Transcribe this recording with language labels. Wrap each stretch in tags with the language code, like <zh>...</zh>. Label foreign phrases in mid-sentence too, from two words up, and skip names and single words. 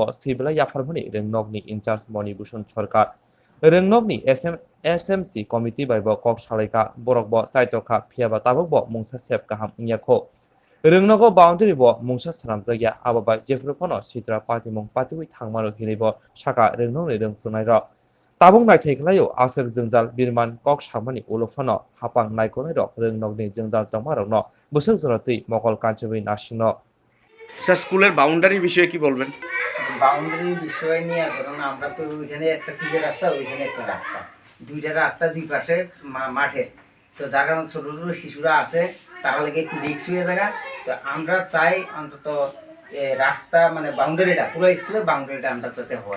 <trp>sibila yafarmani rwngnokni incharge moni bhushan sarkar rwngnokni</trp> <en>SMC committee</en> <trp>bai bo kok salaika borokbo taitokha phiaba tabukbo mungsa sep kaham onyakho rwngnogo boundary bo mungsa swnamjakya abo bai jefruphano sitra patimung patiwi thangmano hinaibo saka rwngnokni rungsrungnairok tabung naithai khlaio asok jwngjal birman kok samani ulofano hapang naikolnairok rwngnokni jwngjal tongmarokno busuk jorotui mokol kanchubui nasingno</trp> <bn>স্যার স্কুলের বাউন্ডারি বিষয়ে কি বলবেন? বাউন্ডারি বিষয় নিয়ে ধরুন আমরা তো ওইখানে একটা পিচের রাস্তা ওইখানে একটা রাস্তা দুইটা রাস্তা দুই পাশে মাঠে তো যার কারণে ছোটো ছোটো শিশুরা আছে তারা লাগে একটু রিক্স হয়ে যায় তো আমরা চাই অন্তত রাস্তা মানে বাউন্ডারিটা পুরো স্কুলের বাউন্ডারিটা আমরা যাতে হয়</bn>